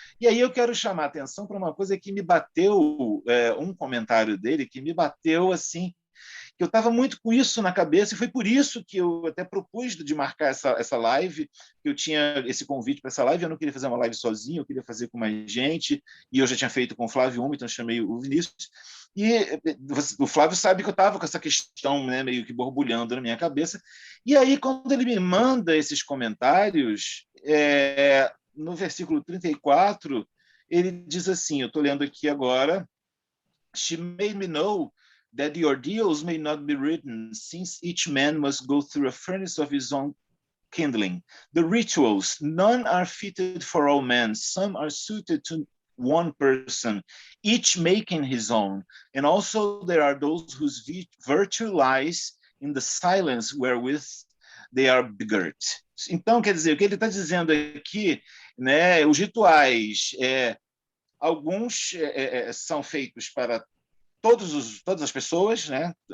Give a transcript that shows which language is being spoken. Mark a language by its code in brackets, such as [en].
[pt] E aí eu quero chamar a atenção para uma coisa que me bateu, um comentário dele, que me bateu assim, que eu estava muito com isso na cabeça, e foi por isso que eu até propus de marcar essa live, que eu tinha esse convite para essa live, eu não queria fazer uma live sozinho, eu queria fazer com mais gente, e eu já tinha feito com o Flávio então chamei o Vinícius, e o Flávio sabe que eu estava com essa questão, né, meio que borbulhando na minha cabeça, e aí quando ele me manda esses comentários, no versículo 34, ele diz assim, eu estou lendo aqui agora, [en] "She made me know that the ordeals may not be written, since each man must go through a furnace of his own kindling. The rituals, none are fitted for all men, some are suited to one person, each making his own. And also there are those whose virtue lies in the silence wherewith they are begirt." [pt] Então, quer dizer, o que ele está dizendo aqui, né, os rituais, alguns são feitos para todas as pessoas, né?